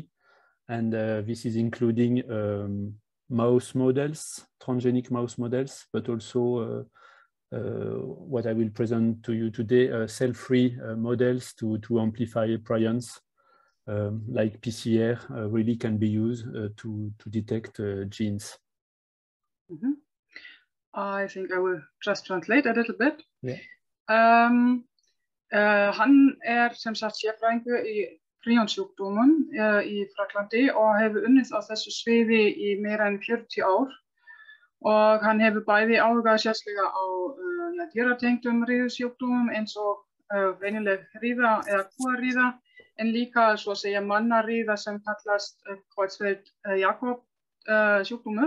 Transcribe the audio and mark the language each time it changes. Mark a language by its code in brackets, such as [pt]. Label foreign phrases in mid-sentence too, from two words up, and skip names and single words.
[en] And this is including mouse models, transgenic mouse models, but also what I will present to you today, cell-free models to amplify prions, like PCR really can be used to detect genes. Mm-hmm. I think I will just translate a little bit. Yeah. [is] Hann sem sagt sérfræðingur í prionsjúkdómum í Frakklandi og hefur unnið á þessu sviði í meira en 40 ár, og hann hefur bæði áhugað sérstaklega á dýratengdum riðusjúkdómum eins og venjuleg riða eða kúariða, en líka svo að segja mannariða sem kallast Creutzfeldt-Jakob sjúkdómur.